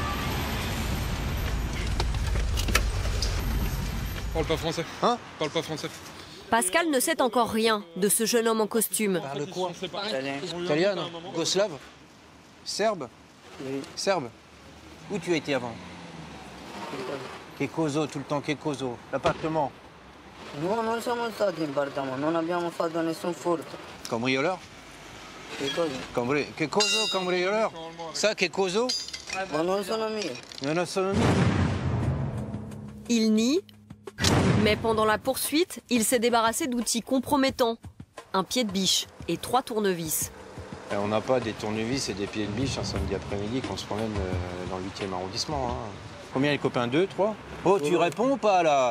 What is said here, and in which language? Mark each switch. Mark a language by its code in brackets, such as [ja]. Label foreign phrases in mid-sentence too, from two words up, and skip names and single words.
[fr] Parle pas français. Hein? Parle pas français. Pascal ne sait encore rien de ce jeune homme en costume. Parle quoi? Italien, yougoslave, serbe, serbe. Où tu as été avant? [it] Che coso, [fr] tout le temps, [it] che coso? L'appartement? No, non siamo stati in appartamento, non abbiamo fatto nessun furto. [fr] Cambrioleur? [it] Che cosa? Che coso, [fr] cambrioleur? Ça, [it] che coso? Ma non sono mie. Non sono mie. [fr] Il nie, mais pendant la poursuite, il s'est débarrassé d'outils compromettants. Un pied de biche et 3 tournevis. On n'a pas des tournevis et des pieds de biche un samedi après-midi qu'on se promène dans le 8e arrondissement. Hein. Combien les copains? 2, 3? Oh, tu réponds pas là?